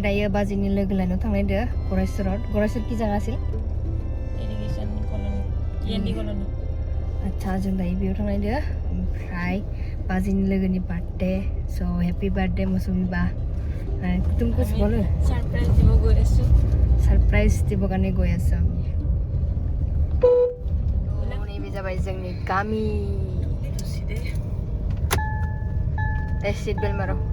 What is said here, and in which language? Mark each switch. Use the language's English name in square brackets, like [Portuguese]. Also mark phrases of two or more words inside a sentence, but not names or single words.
[Bodo] दायो बाजिनि लोगो लायनाव थांनायदो गरायसर कि जागासिल इरिगेशन कलनि इएनडि कलनि। आच्छा जों दायो बेयाव थांनायदो, ओमफ्राय बाजिनि लोगोनि बार्थडे। स' [English] happy birthday [Bodo] मौसुमी बा। [Hindi] तुम कुछ बोलो। [Assamese] सरप्राइज দিব কাৰণে গৈ আছো আমি। [Bodo] नैबे जाबाय जोंनि गामि। [English] seat belt [Bodo] मारो।